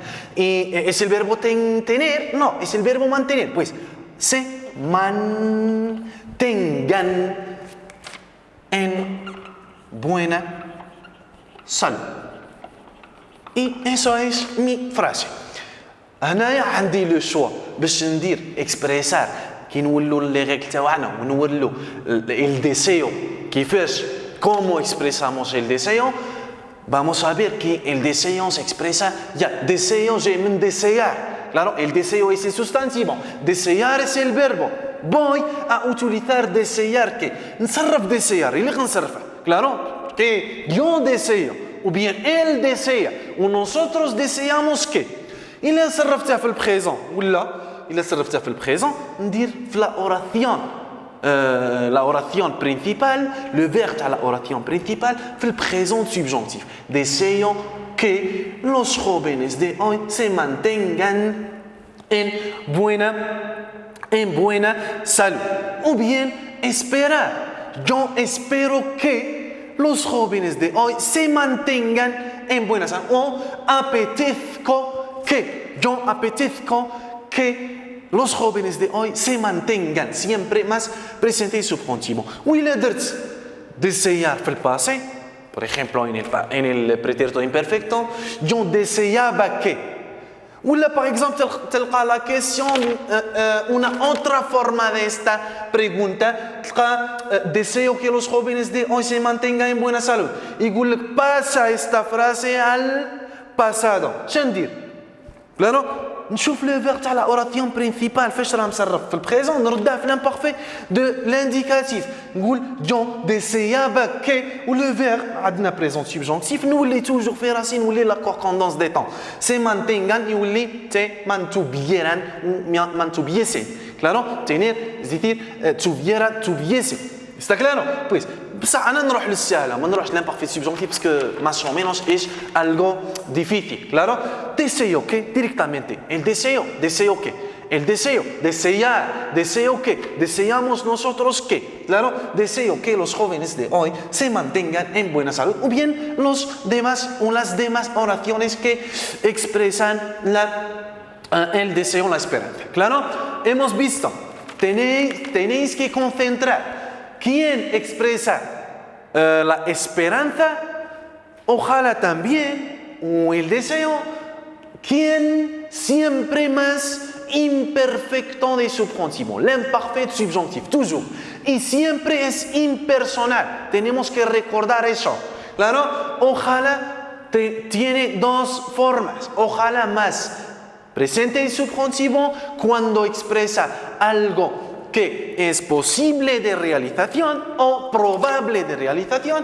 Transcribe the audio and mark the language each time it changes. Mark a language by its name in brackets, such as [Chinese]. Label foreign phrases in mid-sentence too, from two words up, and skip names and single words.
[Spanish] ¿Y es el verbo tener? No, es el verbo mantener. Pues se mantengan en buena salud. Y eso es mi frase. [Arabic] هنايا عندي [French] le choix [Arabic] باش ندير اكسبريسار كي نولوا [French] les règles [Arabic] تاعنا ونولوا [Spanish] el deseo [Arabic] كيفاش [Spanish] cómo expresamos el deseo. Vamos a ver que el deseo se expresa ya. Deseo je من desear. Claro, el deseo es el sustantivo. Desear es el verbo. Voy a utilizar desear que نصرف desear. [Arabic] اللي نصرفه. [Spanish] Claro, que yo deseo. O bien él desea, o nosotros deseamos que. [French] Il a [Arabic] صرفتها في البريزون ولا [French] il a [Arabic] صرفتها في البريزون ندير في [Spanish] la oración principal, [French] le verbe à [Spanish] la oración principal [Arabic] في البريزون [French] subjonctif. [Spanish] Deseo que los jóvenes de hoy se mantengan en buena salud. O bien esperar. Yo espero que los jóvenes de hoy se mantengan en buena salud. O apetezco que, yo apetezco que los jóvenes de hoy se mantengan siempre más presente y subjuntivo. [Arabic] وإلا درت [Spanish] desear [Arabic] في الباسé, [Spanish] por ejemplo en el pretérito imperfecto, yo deseaba que. Ou par exemple, تلقى la question, una otra forma de esta pregunta, تلقى deseo que los jóvenes de hoy se mantengan en buena salud. [Arabic] يقول لك [Spanish] pasa esta frase al pasado. [Arabic] شنو ندير؟ Claro, نشوف [French] le verbe [Arabic] تاع [French] la oration principale [Arabic] فاش راه مصرف في البريزون نردها في [French] l'imparfait de l'indicatif. نقول جو [Spanish] deseaba que [French] ou le verbe عندنا présent subjonctif نولي toujours [Arabic] في راسي نولي [French] la correspondance des temps. [Spanish] Se mantengan يولي te mantuvieran mantuviesen. Claro, tener es decir tuviera tuviese. Está claro? Pues [Arabic] بصح انا نروح للسهله ما نروحش [French] l'imparfait subjonctif parce que [Spanish] más o menos es algo difícil. Claro, deseo que directamente el deseo que el deseo desear deseo que deseamos nosotros que. Claro, deseo que los jóvenes de hoy se mantengan en buena salud o bien los demás o las demás oraciones que expresan el deseo, la esperanza. Claro, hemos visto tenéis que concentrar. ¿Quién expresa la esperanza? Ojalá también, o el deseo, ¿quién siempre más imperfecto de subjuntivo? [French] L'imparfait subjonctif, toujours. [Spanish] Y siempre es impersonal. Tenemos que recordar eso. Claro, ojalá tiene dos formas. Ojalá más presente y subjuntivo cuando expresa algo que es posible de realización o probable de realización.